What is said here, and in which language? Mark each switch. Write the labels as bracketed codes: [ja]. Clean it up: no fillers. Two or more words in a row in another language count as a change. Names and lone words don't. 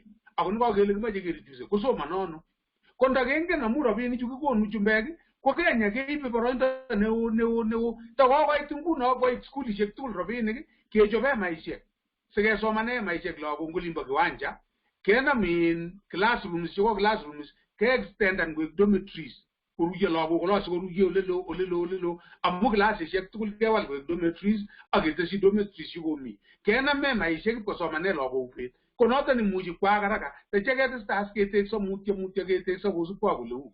[kln] Ako nikakele kimache kereduce kosomanono. Ko ndakengen amu rabinik chu kikonu chumbek ko Kenya keibe boroindo neo. Takokoit nguno koit sukulishek tugul rabinik kechobe maishek. Sikesomane maishek lagok ngolimbo kiwanja. Kenam in classrooms cheko classrooms ke extendan koek dormitories. Koruye lagok kola sikoruye olelo. Amu classishek tugul kewal koek dormitories ak ketesyi dormitories yukomi. Kenam maishek kosomane lagok bet. Ko noton imuchi [sw] kwa haraka. [kln] Techeketestas ketekso mutyo ketekso kosubkwa kole u.